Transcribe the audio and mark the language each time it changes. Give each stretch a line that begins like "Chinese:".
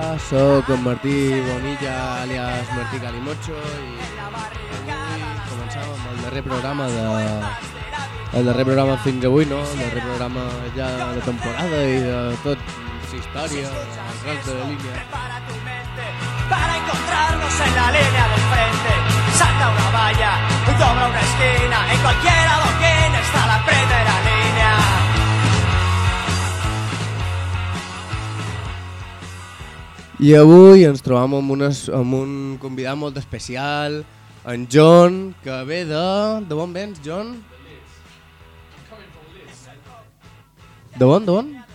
Catalan: Soc en Martí Bonilla, alias Martí Calimocho, i avui començava amb el darrer programa de... El darrer programa fins avui, no? El darrer programa ja de temporada i de tot, història, rals de línia.
Spanish: Para encontrarnos en la línea de frente, salta una valla, dobra una esquina, en cualquier adoquín está la primera línea.
Catalan: I avui ens trobam amb, amb un convidat molt especial, en John, que ve de... De on vens, John? De on, de on?